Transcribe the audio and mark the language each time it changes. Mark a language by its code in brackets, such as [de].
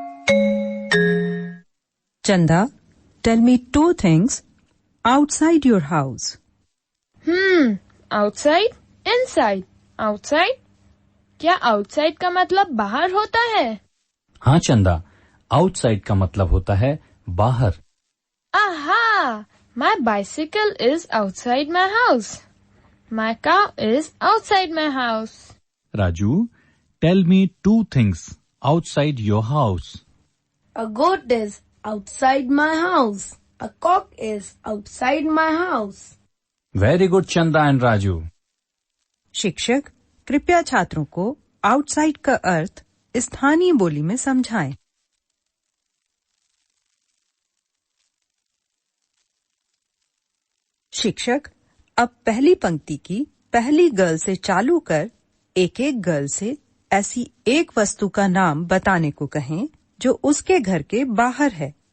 [en] Chanda, tell me 2 things outside your house. Outside, inside, outside. [hi] क्या outside का मतलब बाहर होता है? हाँ चंदा, आउटसाइड का मतलब होता है बाहर. Aha! [en] My bicycle is outside my house. My cow is outside my house. Raju, tell me 2 things outside your house. A goat is outside my house. A cock is outside my house. Very good Chanda and Raju. [hi] शिक्षक कृपया छात्रों को outside का अर्थ स्थानीय बोली में समझाएं. शिक्षक अब पहली पंक्ति की पहली गर्ल से चालू कर एक एक गर्ल से ऐसी एक वस्तु का नाम बताने को कहें जो उसके घर के बाहर है.